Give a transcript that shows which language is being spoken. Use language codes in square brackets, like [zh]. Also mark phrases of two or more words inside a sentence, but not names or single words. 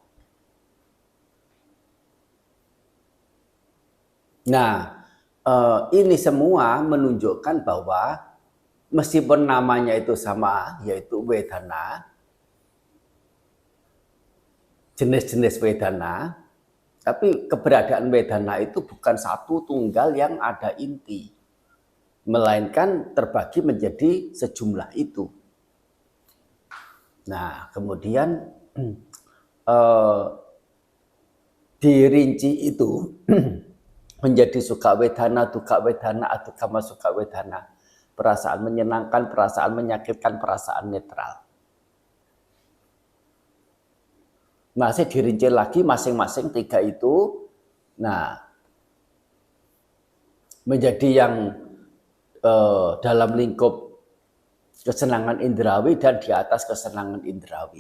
[id] Nah, ini semua menunjukkan bahwa meskipun namanya itu sama, yaitu wedana, jenis-jenis wedana, tapi keberadaan wedana itu bukan satu tunggal yang ada inti, melainkan terbagi menjadi sejumlah itu. Nah, kemudian dirinci itu menjadi [pi] sukha wedana, dukkha wedana, adukama sukha wedana. [id] Perasaan menyenangkan, perasaan menyakitkan, perasaan netral. Masih dirinci lagi masing-masing tiga itu. Nah, menjadi yang dalam lingkup kesenangan indrawi dan di atas kesenangan indrawi.